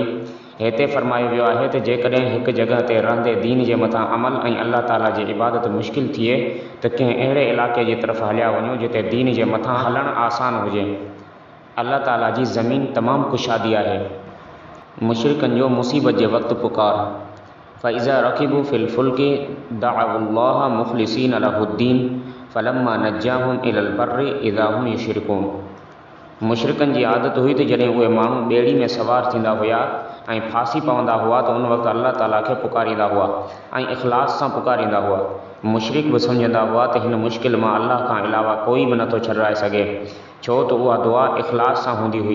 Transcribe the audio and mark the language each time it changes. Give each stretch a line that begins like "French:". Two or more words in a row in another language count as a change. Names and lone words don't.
Sindhi: हिते फरमायो वियो आहे त जेकॾहिं हिकु जॻह ते रहंदे दीन जे मथां अमल ऐं अल्लाह ताला जी इबादत मुश्किल थिए त कंहिं अहिड़े इलाइक़े जी तरफ़ हलिया वञो जिते दीन जे मथां हलणु आसान हुजे। अल्लाह ताला जी ज़मीन तमामु कुशादी आहे। मुशरिकनि जो मुसीबत जे वक़्तु पुकार।
Arabic: فإذا ركبوا في الفلك دعوا الله مخلصين له الدين فلما نجاهم إلى البر إذا هم يشركون.
Sindhi: मुशरिकनि जी आदत हुई त जॾहिं उहे माण्हू ॿेड़ी में सवार थींदा हुआ ऐं फासी पवंदा हुआ त उन वक़्तु अल्लाह ताला खे पुकारींदा हुआ ऐं इख़लास सां पुकारींदा हुआ। मुशरिक बि सम्झंदा हुआ त हिन मुश्किल मां अल्लाह खां अलावा कोई बि नथो छॾाए सघे, छो त उहा दुआ इख़लास सां हूंदी हुई।